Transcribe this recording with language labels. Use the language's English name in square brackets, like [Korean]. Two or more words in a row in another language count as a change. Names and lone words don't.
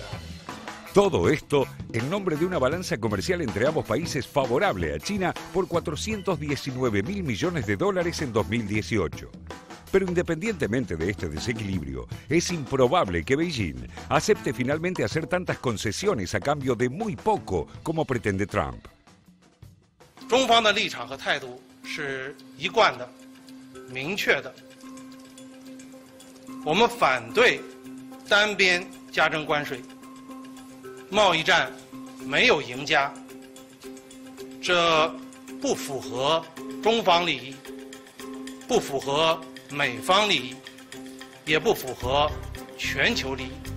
[Spanish] Todo esto en nombre de una balanza comercial entre ambos países favorable a China por $419.000 millones en 2018. Pero independientemente de este desequilibrio, es improbable que Beijing acepte finalmente hacer tantas concesiones a cambio de muy poco como pretende Trump. [Chinese] 中方的立场和态度是一贯的、明确的。我们反对单边加征关税，贸易战没有赢家，这不符合中方利益，不符合 美方利益，也不符合全球利益。